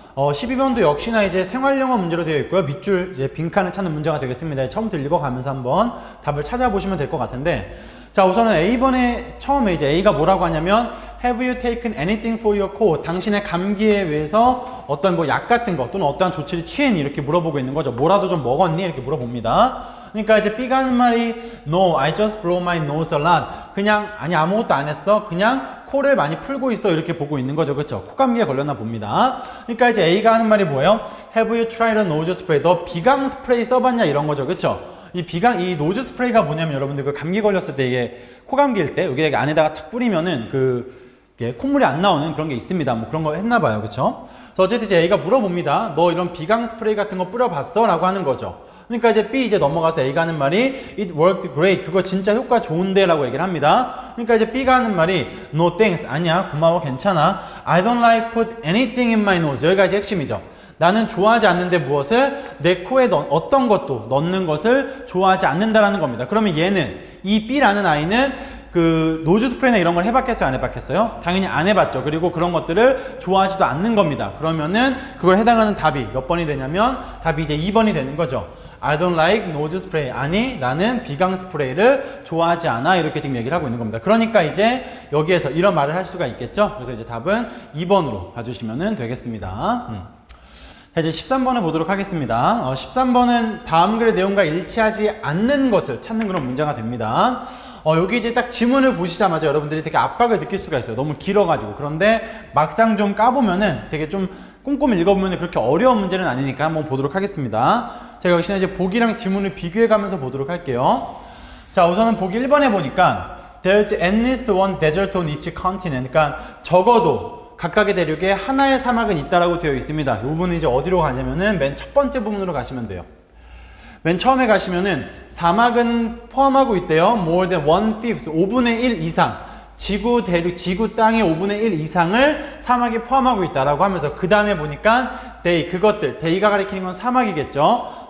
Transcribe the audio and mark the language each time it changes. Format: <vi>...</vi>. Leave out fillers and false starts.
<ko>12번도 역시나 이제 생활영어 문제로 되어 있고요. 밑줄 이제 빈칸을 찾는 문제가 되겠습니다. 처음부터 읽어가면서 한번 답을 찾아보시면 될 것 같은데, 자, 우선은 A번에 처음에 이제 A가 뭐라고 하냐면 Have you taken anything for your cold? 당신의 감기에 의해서 어떤 뭐 약 같은 거 또는 어떠한 조치를 취했니? 이렇게 물어보고 있는 거죠. 뭐라도 좀 먹었니? 이렇게 물어봅니다.</ko> <en>그러니까 이제 B가 하는 말이 No, I just blow my nose a lot.</en> <ko>그냥 아니 아무것도 안 했어. 그냥 코를 많이 풀고 있어. 이렇게 보고 있는 거죠. 그렇죠? 코감기에 걸렸나 봅니다. 그러니까 이제 A가 하는 말이 뭐예요?</ko> <en>Have you tried a nose spray?</en> <ko>너 비강 스프레이 써봤냐? 이런 거죠. 그렇죠? 이 노즈 스프레이가 뭐냐면 여러분들 그 감기 걸렸을 때 이게 코감기일 때 여기 안에다가 탁 뿌리면은 콧물이 안 나오는 그런 게 있습니다. 뭐 그런 거 했나 봐요. 그렇죠? 그래서 어쨌든 이제 A가 물어봅니다. 너 이런 비강 스프레이 같은 거 뿌려봤어? 라고 하는 거죠. 그러니까 이제 B 이제 넘어가서 A가 하는 말이 It worked great. 그거 진짜 효과 좋은데 라고 얘기를 합니다. 그러니까 이제 B가 하는 말이 No thanks. 아니야. 고마워. 괜찮아.</ko> <en>I don't like put anything in my nose.</en> <ko>여기가 이제 핵심이죠. 나는 좋아하지 않는데 무엇을? 내 코에 어떤 것도 넣는 것을 좋아하지 않는다라는 겁니다. 그러면 얘는, 이 B라는 아이는 그 노즈 스프레이나 이런 걸 해봤겠어요? 안 해봤겠어요? 당연히 안 해봤죠. 그리고 그런 것들을 좋아하지도 않는 겁니다. 그러면은 그걸 해당하는 답이 몇 번이 되냐면 답이 이제 2번이 되는 거죠.</ko> <en>I don't like nose spray.</en> <ko>아니, 나는 비강 스프레이를 좋아하지 않아. 이렇게 지금 얘기를 하고 있는 겁니다. 그러니까 이제 여기에서 이런 말을 할 수가 있겠죠. 그래서 이제 답은 2번으로 봐주시면 되겠습니다. 자, 이제 13번을 보도록 하겠습니다. 13번은 다음 글의 내용과 일치하지 않는 것을 찾는 그런 문제가 됩니다. 여기 이제 딱 지문을 보시자마자 여러분들이 되게 압박을 느낄 수가 있어요. 너무 길어가지고. 그런데 막상 좀 까보면은 되게 좀 꼼꼼히 읽어보면 그렇게 어려운 문제는 아니니까 한번 보도록 하겠습니다. 제가 역시나 이제 보기랑 지문을 비교해가면서 보도록 할게요.</ko> <en>자, 우선은 보기 1번에 보니까 There's at least one desert on each continent.</en> <ko>그러니까 적어도 각각의 대륙에 하나의 사막은 있다라고 되어 있습니다. 이 부분은 이제 어디로 가냐면은 맨 첫 번째 부분으로 가시면 돼요. 맨 처음에 가시면은 사막은 포함하고 있대요. More than 1/5, 5분의 1 이상. 지구 대륙, 지구 땅의 5분의 1 이상을 사막이 포함하고 있다라고 하면서 그 다음에 보니까 그것들, 데이가 가리키는 건 사막이겠죠.</ko>